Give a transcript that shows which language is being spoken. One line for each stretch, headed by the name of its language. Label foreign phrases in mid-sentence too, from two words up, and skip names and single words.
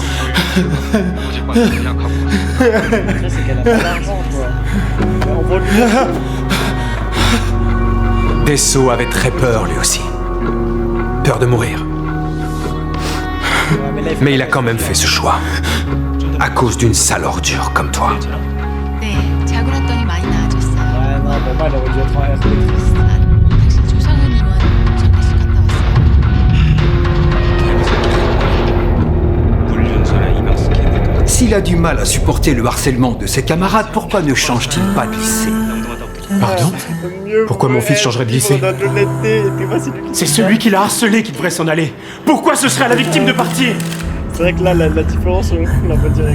French: c'est qu'elle a pas d'argent, quoi. On va lui... Dessau avait très peur lui aussi. Peur de mourir. Mais il a quand même fait ce choix. À cause d'une sale ordure comme toi.
Korean: 네, 자고 났더니 많이 나아졌어요.
French: Ouais, non, pour moi, elle aurait dû être en RP triste.
Korean: 당신 조상훈 의원 장례식 갔다 왔어요?
French: S'il a du mal à supporter le harcèlement de ses camarades, pourquoi ne change-t-il pas de lycée? Pardon? Pourquoi mon fils changerait de lycée? C'est celui qui l'a harcelé qui devrait s'en aller. Pourquoi ce serait à la victime de partir? C'est vrai que là, la différence, on la voit direct.